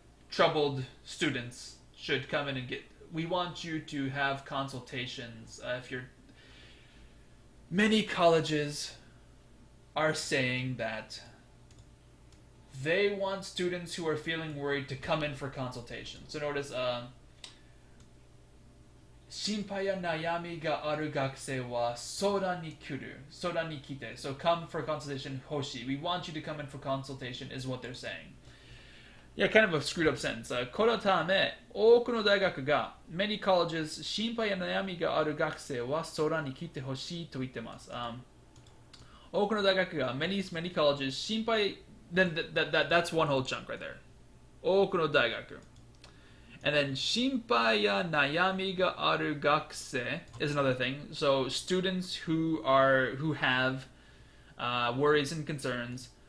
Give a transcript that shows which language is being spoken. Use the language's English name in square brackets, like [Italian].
[English] Troubled students should come in and get. We want you to have consultations. If you're, many colleges are saying that they want students who are feeling worried to come in for consultation. So notice, [Japanese] 心配や悩みがある学生は相談に来る。相談に来て. [English] So come for consultation, [Japanese] 欲しい. [English] We want you to come in for consultation is what they're saying. Yeah, kind of a screwed up sentence. [Japanese] このため、多くの大学が [English] many colleges [Japanese] 心配や悩みがある学生は相談に来てほしいと言ってます。多くの大学が [English] many colleges [Japanese] 心配 [English] then that's one whole chunk right there. [Japanese] 多くの大学. [English] And then [Japanese] 心配や悩みがある学生 [English] is another thing. So students who have worries and concerns.